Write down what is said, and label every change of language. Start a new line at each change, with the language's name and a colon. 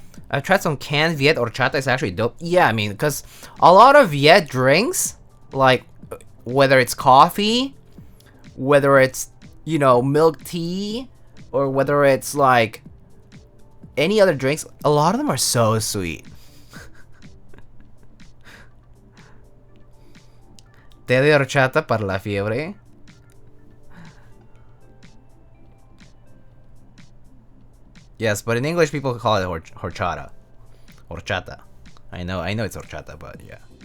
English: I've tried some canned Viet horchata. It's actually dope. Yeah, I mean, because a lot of Viet drinks, like whether it's coffee, whether it's, you know, milk tea, or whether it's like any other drinks, a lot of them are so sweet.
Spanish: Té de horchata para la fiebre.
English: Yes, but in English people call it horchata. Horchata. I know it's horchata, but yeah.